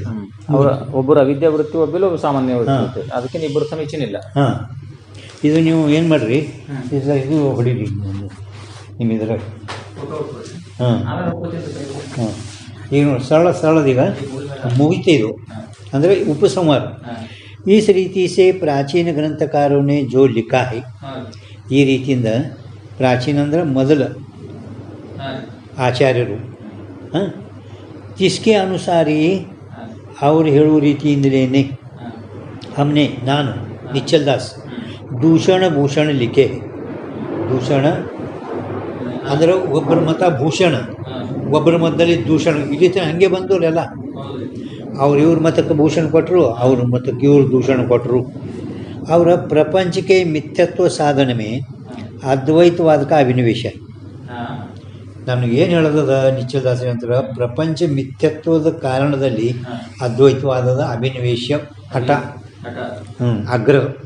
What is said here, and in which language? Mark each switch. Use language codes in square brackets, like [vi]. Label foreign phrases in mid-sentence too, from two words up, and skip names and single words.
[kn] ಅವರ ಒಬ್ಬರು ಅವಿದ್ಯಾವೃತ್ತಿ ಒಬ್ಬಿಲ್ಲ ಒಬ್ಬರು ಸಾಮಾನ್ಯ ವೃತ್ತಿ ಅದಕ್ಕೆ ಇಬ್ಬರು ಸಮೀಚೀನಿಲ್ಲ. ಹಾಂ ಇದು ನೀವು ಏನು ಮಾಡಿರಿ ಇದು ಹೊಡೀರಿ ನಿಮ್ಮ ಇದ್ರಾಗ ಹಾಂ ಹಾಂ ಈಗ ಸರಳದೀಗ ಮುಗಿತೆ ಇದು ಅಂದರೆ [hi] उपसंहार इस रीति से प्राचीन ग्रंथकारों ने जो लिखा है [kn] ಈ ರೀತಿಯಿಂದ ಪ್ರಾಚೀನ ಅಂದ್ರೆ ಮೊದಲ ಆಚಾರ್ಯರು [hi] जिसके अनुसार ही [kn] ಅವರು ಹೇಳುವ ರೀತಿಯಿಂದಲೇ हमने ನಾನು ನಿಚ್ಚಲ್ ದಾಸ್ ದೂಷಣ ಭೂಷಣ ಲಿಖೆ ದೂಷಣ ಅಂದ್ರೆ ಒಬ್ಬರ ಮತ ಭೂಷಣ ಒಬ್ಬರ ಮತದಲ್ಲಿ ದೂಷಣ ಇಲ್ಲಿ ಹಂಗೆ ಬಂದವರೆಲ್ಲ ಅವ್ರು ಇವ್ರ ಮತಕ್ಕೆ ಭೂಷಣ ಕೊಟ್ಟರು ಅವ್ರ ಮತಕ್ಕೆ ಇವ್ರು ದೂಷಣ ಕೊಟ್ಟರು ಅವರ ಪ್ರಪಂಚಕ್ಕೆ [hi] मिथ्यत्व साधने में अद्वैतवादक अभिनिवेश [kn] ನಮಗೇನು ಹೇಳೋದದ ನಿಶ್ಚಲದಾಸರಿ ಅಂತಾರೆ ಪ್ರಪಂಚ ಮಿಥ್ಯತ್ವದ ಕಾರಣದಲ್ಲಿ ಅದ್ವೈತವಾದದ ಅಭಿನಿವೇಶ ಹಠ ಆಗ್ರಹ